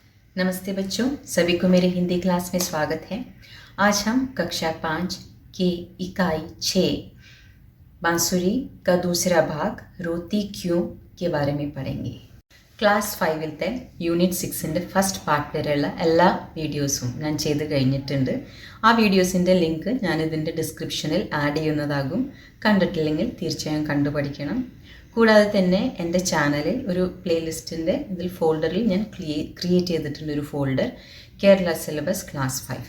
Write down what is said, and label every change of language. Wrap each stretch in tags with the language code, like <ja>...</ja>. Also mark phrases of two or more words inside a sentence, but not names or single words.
<hi>नमस्ते बच्चों, सभी को मेरे हिंदी क्लास में स्वागत है। आज हम कक्षा 5 के इकाई 6 बांसुरी का दूसरा भाग रोती क्यों के बारे में पढ़ेंगे.</hi> <ml>ക്ലാസ് 5-ത്തെ യൂണിറ്റ് 6-ൻ്റെ</ml> <en>first part</en> <ml>വരെയുള്ള എല്ലാ വീഡിയോസും ഞാൻ ചെയ്ത് കഴിഞ്ഞിട്ടുണ്ട്. ആ വീഡിയോസിൻ്റെ ലിങ്ക് ഞാനിതിൻ്റെ ഡിസ്ക്രിപ്ഷനിൽ ആഡ് ചെയ്യുന്നതാകും. കണ്ടിട്ടില്ലെങ്കിൽ തീർച്ചയായും കണ്ടുപഠിക്കണം. കൂടാതെ തന്നെ എൻ്റെ ചാനലിൽ ഒരു പ്ലേലിസ്റ്റിൻ്റെ ഫോൾഡറിൽ ഞാൻ ക്രിയേറ്റ് ചെയ്തിട്ടുണ്ട് ഒരു ഫോൾഡർ, കേരള സിലബസ് ക്ലാസ് 5.</ml>